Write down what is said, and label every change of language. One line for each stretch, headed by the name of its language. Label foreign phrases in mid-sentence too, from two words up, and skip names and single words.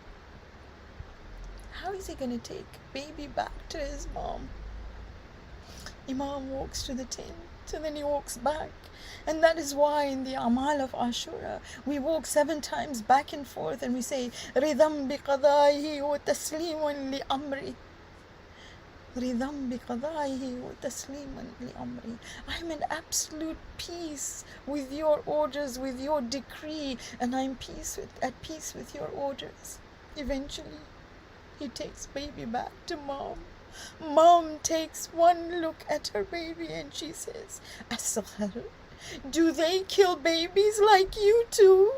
English: How is he going to take baby back to his mom? Imam walks to the tent and then he walks back. And that is why in the Amal of Ashura, we walk 7 times back and forth and we say,
Arabic: رضا بقضائه وتسليما لأمري. رضا بقضائه وتسليما لأمري.
English: I'm in absolute peace with your orders, with your decree, and I'm at peace with your orders. Eventually, he takes baby back to mom. Mom takes one look at her baby and she says, Asghar, do they kill babies like you too?